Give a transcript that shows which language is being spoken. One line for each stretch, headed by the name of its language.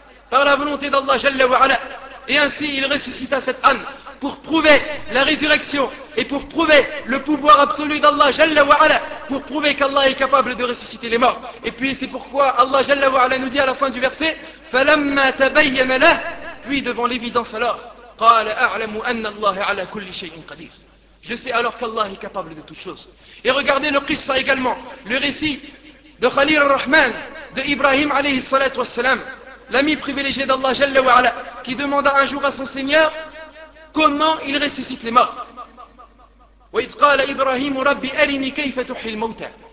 French: Par la volonté d'Allah Jalla wa Ala. Et ainsi il ressuscita cette âne pour prouver la résurrection et pour prouver le pouvoir absolu d'Allah Jalla wa Ala, pour prouver qu'Allah est capable de ressusciter les morts. Et puis c'est pourquoi Allah Jalla wa Ala nous dit à la fin du verset,
Arabic: فَلَمَّا تَبَيَّنَ لَهُ.
French: Puis devant l'évidence alors,
Arabic: قَالَ أَعْلَمُ أَنَّ اللَّهَ عَلَى كُلِّ شَيْءٍ قَدِيرٍ.
French: Je sais alors qu'Allah est capable de toutes choses. Et regardez le qissa également, le récit de Khalil al-Rahman, de Ibrahim
Arabic: alayhi salatu wassalam,
French: l'ami privilégié d'Allah Jalla wa Ala, qui demanda un jour à son Seigneur comment il ressuscite les morts.
Arabic: وَإِذْ قَالَ إِبْرَاهِيمُ رَبِّ أَرِنِي كَيْفَ تُحْيِي الْمَوْتَى.